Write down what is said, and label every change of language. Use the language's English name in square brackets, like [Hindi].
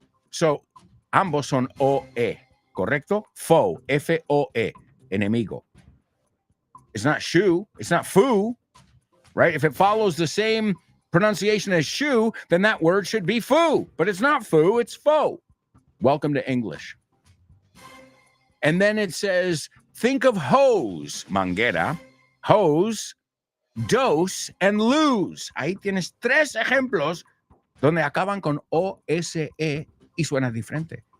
[Spanish] So, ambos son O-E, ¿correcto? [English] Foe, F-O-E, enemigo. It's not shoe, it's not foo, right? If it follows the same pronunciation as shoe, then that word should be foo. But it's not foo, it's foe. Welcome to English. And then it says, think of hose, manguera, hose, dose, and lose. [Spanish] Ahí tienes tres ejemplos donde acaban con O-S-E y suena diferente.